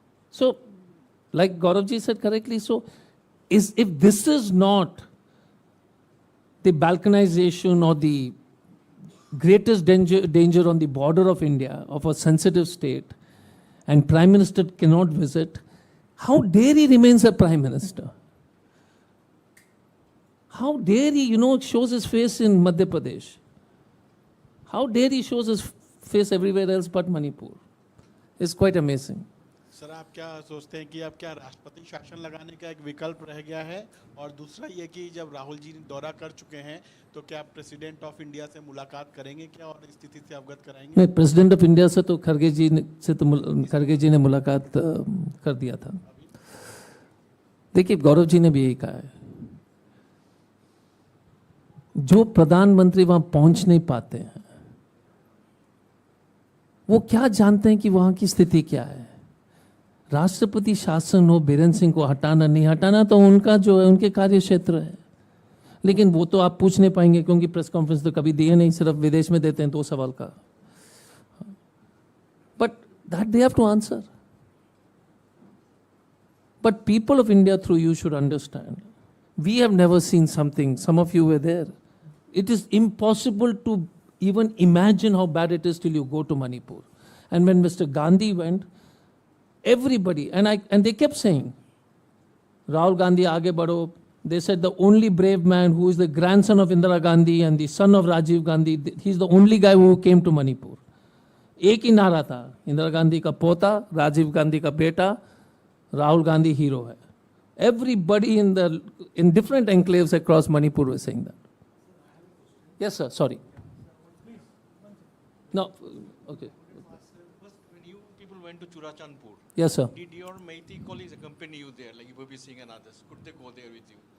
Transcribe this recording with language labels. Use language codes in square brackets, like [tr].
[en] So, like Gaurav ji said correctly, if this is not the balkanization or the greatest danger on the border of India, of a sensitive state, and Prime Minister cannot visit, how dare he remains a Prime Minister? How dare he, shows his face in Madhya Pradesh? How dare he shows his face everywhere else but Manipur? It's quite amazing. [hi] Sir, आप क्या सोचते हैं कि अब क्या राष्ट्रपति शासन लगाने का एक विकल्प रह गया है? और दूसरा ये कि जब राहुल जी दौरा कर चुके हैं तो क्या प्रेसिडेंट ऑफ इंडिया से मुलाकात करेंगे क्या और स्थिति से अवगत कराएंगे? नहीं, प्रेसिडेंट ऑफ इंडिया से तो खड़गे जी ने मुलाकात कर दिया था. देखिए, गौरव जी ने भी यही कहा है, जो प्रधानमंत्री वहां पहुंच नहीं पाते हैं वो क्या जानते हैं कि वहां की स्थिति क्या है. राष्ट्रपति शासन हो, बीरेंद्र सिंह को हटाना नहीं हटाना तो उनका जो है, उनके कार्य क्षेत्र है. लेकिन वो तो आप पूछ नहीं पाएंगे, क्योंकि प्रेस कॉन्फ्रेंस तो कभी दिए नहीं, सिर्फ विदेश में देते हैं 2 सवाल का. [en] But that they have to answer. But people of India through you should understand, we have never seen something, some of you were there, It is impossible to even imagine how bad it is till you go to Manipur. And when Mr. Gandhi went, everybody, and they kept saying, Rahul Gandhi, [hi] aage badho. [en] They said the only brave man who is the grandson of Indira Gandhi and the son of Rajiv Gandhi, he's the only guy who came to Manipur. [hi] एक ही नारा था, इंदिरा गांधी का पोता, राजीव गांधी का बेटा, Rahul Gandhi hero है. [en] Everybody in different enclaves across Manipur was saying that. Yes, sir. Sorry. No. Okay. First, when you people went to Churachandpur, Yes, sir. did your Meitei colleagues accompany you there, like Ibabi Singh and others? Could they go there with you?